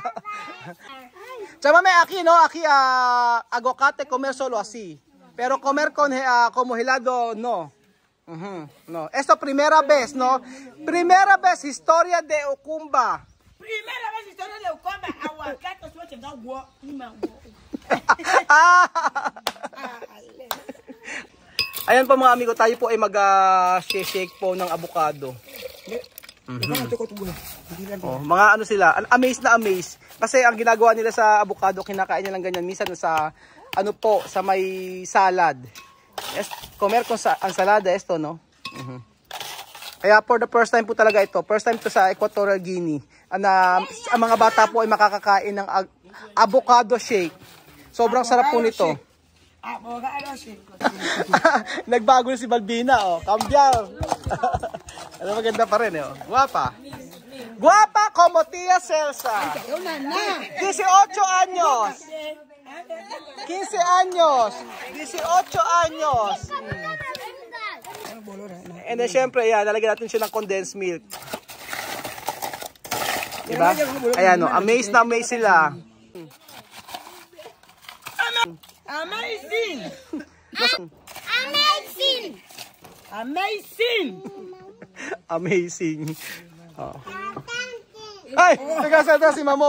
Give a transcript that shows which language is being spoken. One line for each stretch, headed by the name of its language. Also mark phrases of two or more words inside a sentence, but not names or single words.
Spanish: Chama aquí, ¿no? Aquí aguacate comer solo así. Pero comer con como helado, no. No. Esto primera vez, ¿no? Primera vez historia de Ikumba. Primera vez historia de Ikumba, aguacate suerte da guo,
Filipino: Ayan po mga amigo, tayo po ay mag-shake po ng avocado. Oh, mga ano sila, amaze na amaze. Kasi ang ginagawa nila sa avocado, kinakain nila ganyan. Minsan sa ano po, sa may salad.
Spanish: Comer con ensalada esto, no?
Filipino: Kaya
English: for the first time
Filipino: po talaga ito.
English: First time
Filipino: to sa Equatorial Guinea. Ang mga bata po ay makakakain ng avocado shake. Sobrang sarap po nito. Nagbago na si Balbina, oh. Cambiar. Ano maganda pa rin,
Spanish: oh. Guapa. Guapa como tía Celsa. 18 años. 15 años. 18 años.
Filipino: And then syempre, yan, lalagyan natin siya ng
English: condensed milk.
Filipino: Diba? Ayan, oh. Amaze na amaze sila.
English: Amazing! Amazing! Amazing! Amazing.
Filipino: Oh. Ay, taga si Mamod.